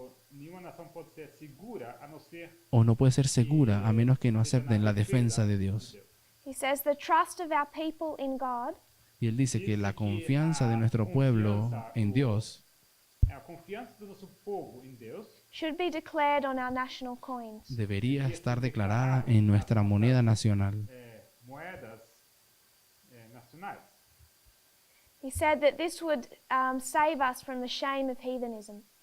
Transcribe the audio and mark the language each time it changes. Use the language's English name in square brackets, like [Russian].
[Portuguese] nenhuma nação pode ser segura a não ser [Spanish] o no puede ser segura a menos que no acepten la defensa de Dios. [English] He says the trust of our people in God [Spanish] Y él dice que la confianza de nuestro pueblo en Dios [Portuguese] a confiança do nosso povo em Deus [English] should be declared on our national coins. [Spanish] debería estar declarada en nuestra moneda nacional. [Portuguese] Moedas nacionais. [English] He said that this would save us from the shame of heathenism.